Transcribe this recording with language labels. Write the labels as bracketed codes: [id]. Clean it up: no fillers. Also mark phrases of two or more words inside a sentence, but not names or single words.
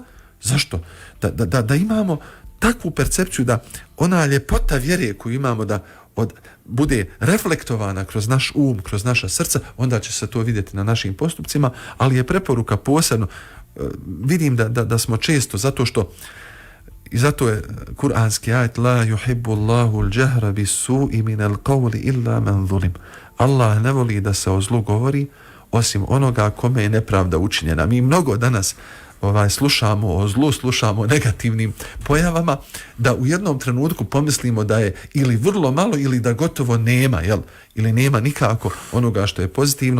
[bs] Zašto? Da imamo takvu percepciju da ona ljepota vjere koju imamo da bude reflektovana kroz naš um, kroz naša srca, onda će se to vidjeti na našim postupcima, ali je preporuka posebno, vidim da smo često, zato je kuranski ajet [ar] لا يحب الله الجهر بالسوء من القول إلا من ظلم. [bs] Allah ne voli da se o zlu govori osim onoga kome je nepravda učinjena. Mi mnogo danas slušamo o zlu, slušamo o negativnim pojavama, da u jednom trenutku pomislimo da je ili vrlo malo ili da gotovo nema, ili nema nikako onoga što je pozitivno.